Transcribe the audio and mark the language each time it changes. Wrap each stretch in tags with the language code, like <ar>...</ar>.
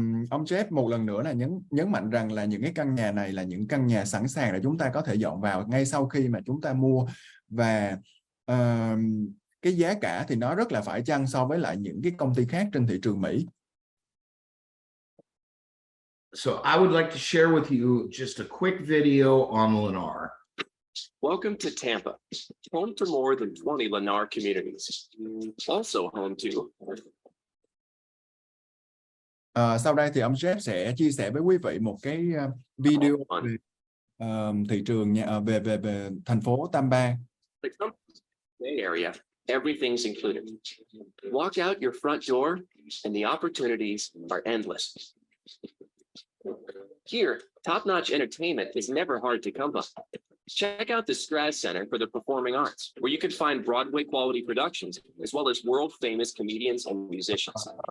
<vi>Ông Jeff một lần nữa là nhấn mạnh rằng là những cái căn nhà này là những căn nhà sẵn sàng để chúng ta có thể dọn vào ngay sau khi mà chúng ta mua, và cái giá cả thì nó rất là phải chăng so với lại những cái công ty khác trên thị trường Mỹ.</vi> <en>So I would like to share with you just a quick video on Lennar. Welcome to Tampa, home to more than 20 Lennar communities. Also home to</en> <vi>sau đây thì ông Jeff sẽ chia sẻ với quý vị một cái video về thị trường về thành phố Tampa.</vi> <en>Bay Area, everything's included. Walk out your front door and the opportunities are endless. Here, top-notch entertainment is never hard to come by. Check out the Straz Center for the Performing Arts, where you can find Broadway quality productions, as well as world-famous comedians and musicians.</en>